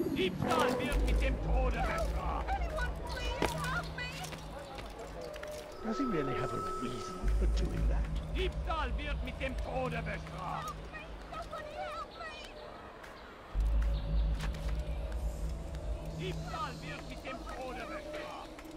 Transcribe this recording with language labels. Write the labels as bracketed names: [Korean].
[German] Diebstahl wird mit dem Tode bestraft. [English] Anyone please help me! Does he really have a reason for doing that? [German] Diebstahl wird mit dem Tode bestraft. [English] Somebody help me! [German] Diebstahl wird mit dem Tode bestraft.